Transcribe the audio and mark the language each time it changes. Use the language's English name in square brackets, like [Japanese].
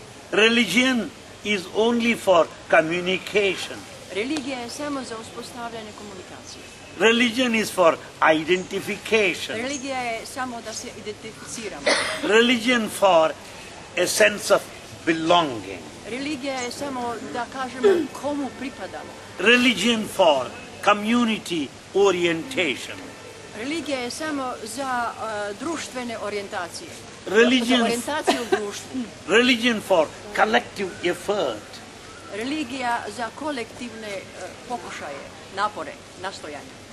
[English] Religion is only for communication. [Croatian] Religija je samo za uspostavljanje komunikacije. [English] Religion is for identification. [Croatian] Religija je samo da se identificiramo. [English] Religion for a sense of belonging. [Croatian] Religija je samo da kažemo komu pripadamo. [English] Religion for community orientation. [Croatian] Religija je samo za društvene orijentacije. [English] Religion- [Croatian] Za orijentaciju u društvu. [English] Religion for collective effort. [Croatian] Religija za kolektivne pokušaje, napore, nastojanja.